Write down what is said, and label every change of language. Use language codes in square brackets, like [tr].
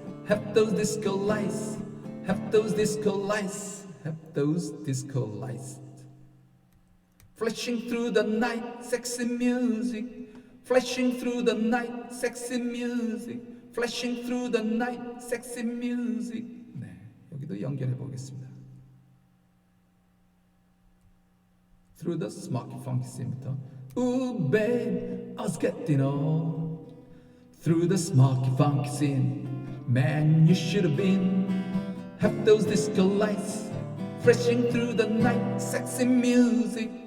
[en] Have those disco lights. Have those disco lights. Have those disco lights. Flashing through the night, sexy music. Flashing through the night, sexy music. Flashing through the night, sexy music. [ko] 네, 여기도 연결해 보겠습니다. [en] Through the smoky funky scene [ko] 부터. [en] Ooh, babe, I was getting on. Through the smoky funky scene. Man, you should have been. Have those disco lights. Flashing through the night, sexy music.